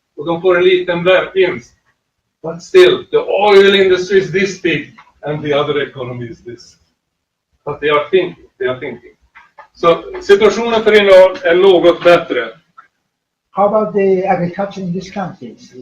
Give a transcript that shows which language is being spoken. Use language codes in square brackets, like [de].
[sv] Och de får en liten vinst. [en] But still, the oil industry is this big and the other economy is this. But they are thinking. [sv] Så situationen för Iran är något bättre. [en] How about the agriculture in these countries?